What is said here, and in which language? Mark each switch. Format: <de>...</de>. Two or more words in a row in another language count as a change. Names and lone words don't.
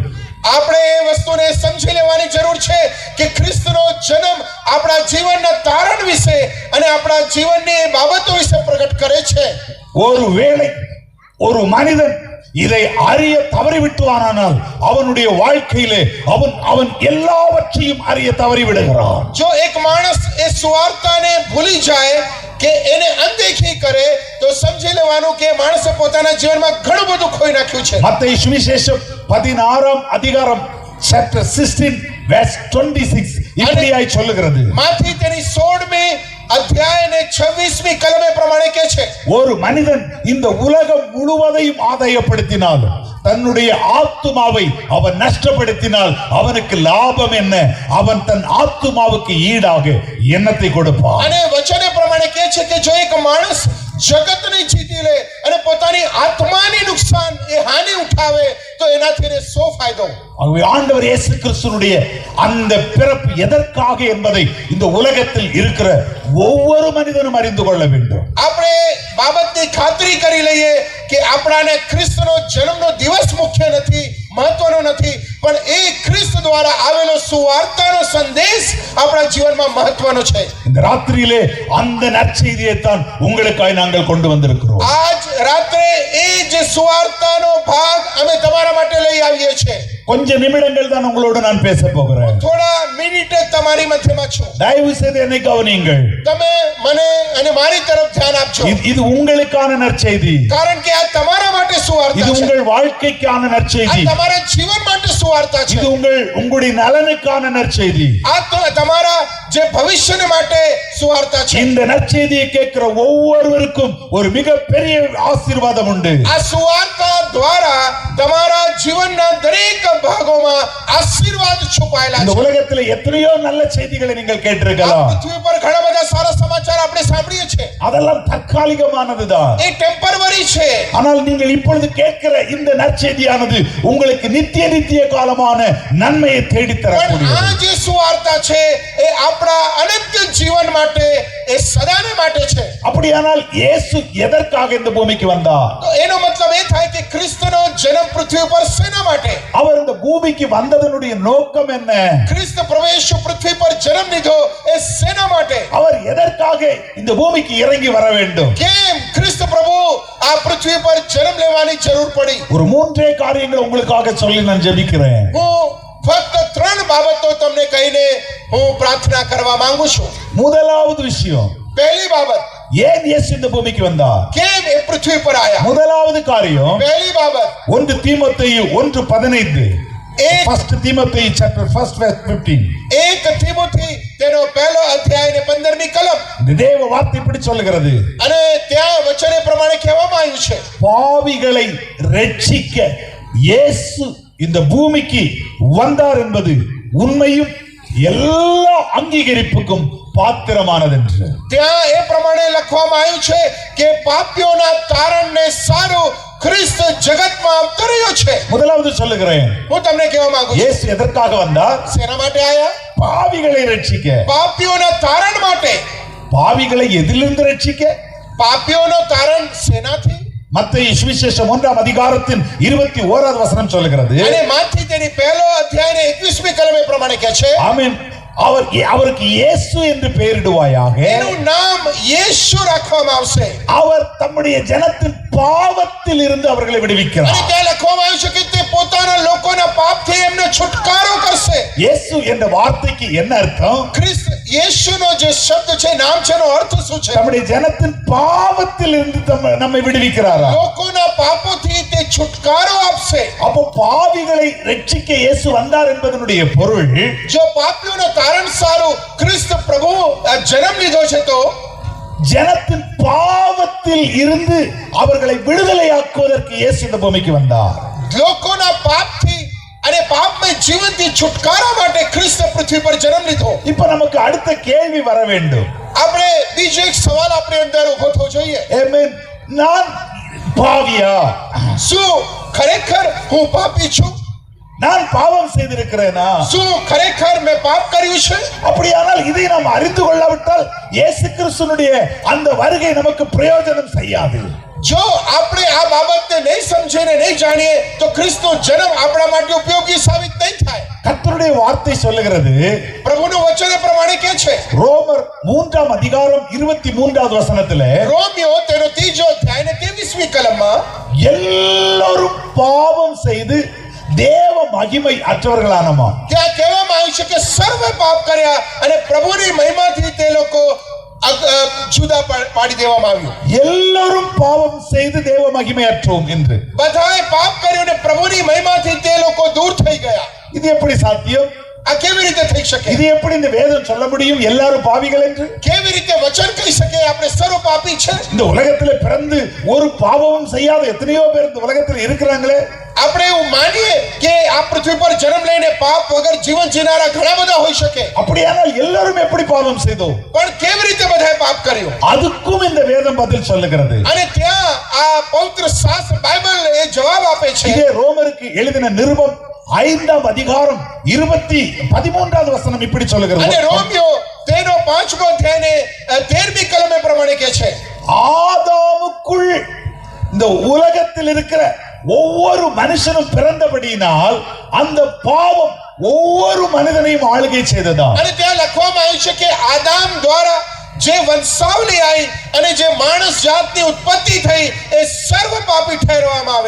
<gu>આપણે એ વસ્તુને સમજી લેવાની જરૂર છે કે ખ્રિસ્તનો જન્મ આપણા જીવનના તારણ વિશે અને આપણા જીવનની બાબતો વિશે પ્રગટ કરે છે.</gu> <ta>ஒருவேளை ஒரு மனிதன் இதை அறிய தவறிவிட்டானால் அவனுடைய வாழ்க்கையிலே அவன் எல்லாவற்றையும் அறிய தவறி விடுகிறான்.</ta> <gu>જો એક માણસ એ સુવાર્તાને ભૂલી જાય કે એને અનદેખી કરે તો સમજી લેવાનું કે માણસે પોતાના જીવનમાં ઘણું બધું ખોઈ નાખ્યું છે.</gu> <ta>மத்தேயு சுவிசேஷம் 16ஆம் அதிகாரம்</ta> <en>chapter 16 verse 26</en> <ta>இப்படியாய் சொல்லுகிறது.</ta> <gu>માથી તેની 16મી અધ્યાય ને 26મી કલમે પ્રમાણે કહે છે,</gu> <ta>ஒரு மனிதன் இந்த உலகம் முழுவதையும் ஆதாயப்படுத்தினாலும் தன்னுடைய ஆத்துமாவை அவன் நஷ்டப்படுத்தினால் அவனுக்கு லாபம் என்ன? அவன் தன் ஆத்துமாவுக்கு ஈடாக என்னத்தை கொடுப்பான்?</ta> <gu>અને વચને પ્રમાણે કહે છે કે જો એક માણસ જગતને જીતી લે અને પોતાની આત્માની નુકસાન એ હાનિ ઉઠાવે તો એનાથી એને શો ફાયદો?</gu> <ta>ஆகவே ஆண்டவர் இயேசு கிறிஸ்துவினுடைய அந்த பிறப்பு எதற்காக என்பதை இந்த உலகத்தில் இருக்கிற ஒவ்வொரு மனிதனும் அறிந்து கொள்ள வேண்டும்.</ta> <gu>આપણે બાબતની ખાતરી કરી લઈએ કે આપણાને ખ્રિસ્તનો જન્મનો દિવસ મુખ્ય નથી, મહત્વનો નથી, પણ એ ખ્રિસ્ત દ્વારા આવેલો સુવાર્તાનો સંદેશ આપણા જીવનમાં મહત્વનો છે.</gu> <ta>இந்த ராத்திரியிலே அந்த நற்செய்தியை தான் உங்களுக்காக நாங்கள் கொண்டு வந்திருக்கிறோம்.</ta> <gu>આજ રાત્રે એ જે સુવાર્તાનો ભાગ અમે તમારા માટે લઈ આવીએ છીએ.</gu> <ta>கொஞ்ச நிமிடங்கள் தான் உங்களோடு நான் பேச போகிறேன்.</ta> <gu>થોડા મિનિટ તમારી મધ્યમાં છું.</gu> <ta>தயவு செய்து என்னை கவனியுங்கள்.</ta> <gu>તમે મને અને મારી તરફ ધ્યાન આપજો,</gu> <ta>இது உங்களுக்கான நற்செய்தி.</ta> <gu>કારણ કે આ તમારા માટે</gu> <ta>இது</ta> <gu>સુવાર્તા છે.</gu> <ta>உங்கள் வாழ்க்கைக்கான</ta> <gu>આ</gu> <ta>நற்செய்தி.</ta> <gu>તમારા જીવન માટે સુવાર્તા છે.</gu> <ta>இது உங்களுடைய நலனுக்கான நற்செய்தி.</ta> <gu>આ તો તમારા જે ભવિષ્યને માટે સુવાર્તા છે.</gu> <ta>இந்த நற்செய்தியை கேட்கிற ஒவ்வொருவருக்கும் ஒரு மிகப்பெரிய ஆசீர்வாதம் உண்டு.</ta> <gu>આ સુવાર્તા દ્વારા તમારા જીવનના દરેક ભાગોમાં આશીર્વાદ છુપાયેલા</gu> <ta>இந்த</ta> <gu>છે.</gu> <ta>உலகத்தில் எத்தனையோ நல்ல செய்திகளை நீங்கள்</ta> <gu>આ</gu> <ta>கேட்டிருக்கலாம்.</ta> <gu>પૃથ્વી પર ઘણા બધા સારા સમાચાર આપણે સાંભળીએ છીએ,</gu> <ta>அதெல்லாம் தற்காலிகமானதுதான்.</ta> <gu>એ ટેમ્પરરી છે.</gu> <ta>ஆனால் நீங்கள் இப்பொழுது கேட்கிற இந்த நற்செய்தியானது உங்களுக்கு நித்திய காலமான நன்மையை தேடி</ta> <gu>પણ</gu> <ta>தரக்கூடியது.</ta> <gu>આ જે સુવાર્તા છે એ આપણા અનંત જીવન માટે, એ સદાને માટે છે.</gu> <ta>அப்படியானால் இயேசு எதற்காக இந்த பூமிக்கு வந்தார்?</ta> <gu>તો એનો મતલબ એ થાય કે ખ્રિસ્તનો જન્મ પૃથ્વી ઉપર શેના માટે?</gu> <ta>அவர் இந்த பூமிக்கு வந்ததனுடைய நோக்கம் என்ன?</ta> <gu>ખ્રિસ્ત પ્રવેશ પૃથ્વી પર જન્મ લીધો એ શેના માટે?</gu> <ta>அவர் எதற்காக இந்த பூமிக்கு இறங்கி வர வேண்டும்?</ta> <gu>કેમ ખ્રિસ્ત પ્રભુ આ પૃથ્વી પર જન્મ લેવાની જરૂર પડી?</gu> <ta>ஒரு மூன்றே காரியங்கள் உங்களுக்காக சொல்லி நான் ஜெபிக்கிறேன்.</ta> <gu>હું ફક્ત 3 બાબતો તમને કહીને હું પ્રાર્થના કરવા માંગુ છું.</gu> <ta>முதலாவது விஷயம்,</ta> <gu>પહેલી બાબત,</gu> <ta>ஏன் இயேசு இந்த பூமிக்கு வந்தார்?</ta> <gu>કેમ એ પૃથ્વી પર આયા?</gu> <ta>முதலாவது காரியம்</ta> <gu>પહેલી બાબત</gu> <ta>1 தீமோத்தேயு 1:15.</ta> <gu>एक</gu> <ta>1 தீமோத்தேயு</ta> <en>chapter 1 verse 15.</en> <gu>એક તીમુથી તેનો પહેલો અધ્યાય ને 15મી કલમ</gu> <ta>இந்த தேவ வார்த்தை இப்படி சொல்லுகிறது,</ta> <gu>અને ત્યાં વચને પ્રમાણે કહેવામાં આવ્યું છે,</gu> <ta>பாவிகளை ரட்சிக்க இயேசு இந்த பூமிக்கு வந்தார் என்பது உண்மையும் எல்லா அங்கீகரிப்புக்கும் பாத்திரமானதென்று.</ta> <gu>ત્યાં એ પ્રમાણે લખવામાં આવ્યું છે કે પાપીઓના તારણને સારું ખ્રિસ્ત જગતમાં અવતર્યો છે.</gu> <ta>முதலாவது சொல்லுகிறேன்,</ta> <gu>હું તમને કહેવા માંગુ છું,</gu> <ta>இயேசு எதற்காக வந்தார்?</ta> <gu>શેના માટે આયા?</gu> <ta>பாவிகளை ரட்சிக்க.</ta> <gu>પાપીઓના તારણ માટે.</gu> <ta>பாவிகளை எதிலிருந்து ரட்சிக்க?</ta> <gu>પાપીઓનો તારણ શેનાથી?</gu> <ta>மத்தேயு சுவிசேஷம் 1ஆம் அதிகாரத்தின் 21வது வசனம் சொல்லுகிறது.</ta> <gu>અને માથી તેની પહેલો અધ્યાય ને 21મી કલમે પ્રમાણે કહે છે,</gu> <ta>ஆமென். அவருக்கு இயேசு என்று பெயரிடுவாயாக.</ta> <gu>એનું નામ યેશુ રાખવામાં આવશે.</gu> <ta>அவர் தம்முடைய ஜனத்தின் பாவத்தில் இருந்து அவர்களை</ta> <gu>અને</gu> <ta>விடுவிக்கிறார்.</ta> <gu>ત્યાં લખવામાં આવ્યું છે કે તે પોતાના લોકોના પાપથી એમને છુટકારો કરશે.</gu> <ta>இயேசு என்ற வார்த்தைக்கு என்ன அர்த்தம்?</ta> <gu>ખ્રિસ્ત યેશુનો જે શબ્દ છે, નામ છે, એનો અર્થ શું છે?</gu> <ta>நம்முடைய ஜனத்தின் பாவத்தில் இருந்து நம்மை விடுவிக்கிறாரா?</ta> <gu>લોકોના પાપોથી તે છુટકારો આપશે.</gu> <ta>அப்போ பாவிகளை ரட்சிக்க இயேசு வந்தார் என்பதனுடைய பொருள்,</ta> <gu>જો પાપીઓનો તારણ સારું ખ્રિસ્ત પ્રભુ જન્મ લીધો છે, તો</gu> <ta>ஜனத்தின் பாவத்தில் இருந்து அவர்களை விடுதலையாக்குவதற்கு இயேசு இந்த பூமிக்கு வந்தார்.</ta> <gu>લોકોના પાપથી અને પાપમય જીવનથી છુટકારા માટે ખ્રિસ્ત પૃથ્વી પર જન્મ લીધો.</gu> <ta>இப்ப நமக்கு அடுத்த கேள்வி வர வேண்டும்.</ta> <gu>આપણે બીજો એક સવાલ આપણે અંદર ઉભો થવો જોઈએ.</gu> <ta>ஆமென். நான் பாவியா?</ta> <gu>શું ખરેખર હું પાપી છું?</gu> <ta>நான் பாவம் செய்திருக்கிறேனா?</ta> <gu>શું ખરેખર મેં પાપ કર્યું છે?</gu> <ta>அப்படியானால் இதை நாம் அறிந்து கொள்ளாவிட்டால் இயேசு கிறிஸ்துவினுடைய அந்த வருகை நமக்கு பிரயோஜனம் செய்யாது.</ta> <gu>જો આપણે આ બાબતને નહીં સમજીને નહીં જાણીએ તો ખ્રિસ્તનો જન્મ આપણા માટે ઉપયોગી સાબિત નહીં થાય.</gu> <ta>கர்த்தருடைய வார்த்தை சொல்லுகிறது,</ta> <gu>પ્રભુનું વચન એ પ્રમાણે કહે છે,</gu> <ta>ரோமர் 3ஆம் அதிகாரம் 23வது வசனத்திலே,</ta> <gu>રોમિયો તેનો 3જો અધ્યાય ને 23મી કલમમાં</gu> <ta>எல்லோரும் பாவம் செய்து தேவ மகிமை அற்றவர்களானமா.</ta> <gu>ત્યાં કહેવામાં આવ્યું છે કે સર્વે પાપ કર્યા અને પ્રભુની મહિમાથી તે લોકો જુદા પાડી દેવામાં આવ્યું.</gu> <ta>எல்லோரும் பாவம் செய்து தேவ மகிமை அற்றோம் என்று.</ta> <gu>બધાએ પાપ કર્યું અને પ્રભુની મહિમાથી તે લોકો દૂર થઈ ગયા.</gu> <ta>இது எப்படி சாத்தியம்?</ta> <gu>આ કેવી રીતે થઈ શકે?</gu> <ta>இது எப்படி இந்த வேதம் சொல்ல முடியும் எல்லாரும் பாவிகள் என்று?</ta> <gu>કેવી રીતે વચન કહી શકે આપણે સર્વ પાપી છે?</gu> <ta>இந்த உலகத்திலே பிறந்து ஒரு பாவமும் செய்யாத எத்தனையோ பேர் இந்த உலகத்தில் இருக்கிறாங்களே.</ta> <gu>આપણે એવું માનીએ કે આ પૃથ્વી પર જન્મ લઈને પાપ વગર જીવન જીવનારા ઘણા બધા હોઈ શકે.</gu> <ta>அப்படியானால் எல்லாரும் எப்படி பாவம் செய்தோம்?</ta> <gu>પણ કેવી રીતે બધાએ પાપ કર્યું?</gu> <ta>அதுக்கும் இந்த வேதம் பதில் சொல்லுகிறது.</ta> <gu>અને ત્યાં આ પવિત્ર શાસ્ત્ર બાઇબલ એ જવાબ આપે છે.</gu> <ta>இதே ரோமருக்கு எழுதின நிருபம் 5ஆம் அதிகாரம் 13வது வசனம் இப்படி சொல்லுகிறது.</ta> <gu>અને રોમિયો તેનો 5મો અધ્યાય ને 13મી કલમે પ્રમાણે કહે છે,</gu> <ta>ஆதாமுக்குள் இந்த உலகத்தில் இருக்கிற ஒவ்வொரு மனுஷனும் பிறந்தபடியினால் அந்த பாவம் ஒவ்வொரு மனிதனையும் ஆளுகை செய்ததா.</ta> <gu>અને ત્યાં લખવામાં આવ્યું છે કે આદામ દ્વારા જે વંશાવલી આવી અને જે માણસ જાતની ઉત્પત્તિ થઈ એ સર્વ પાપી ઠેરવામાં આવ્યા.</gu>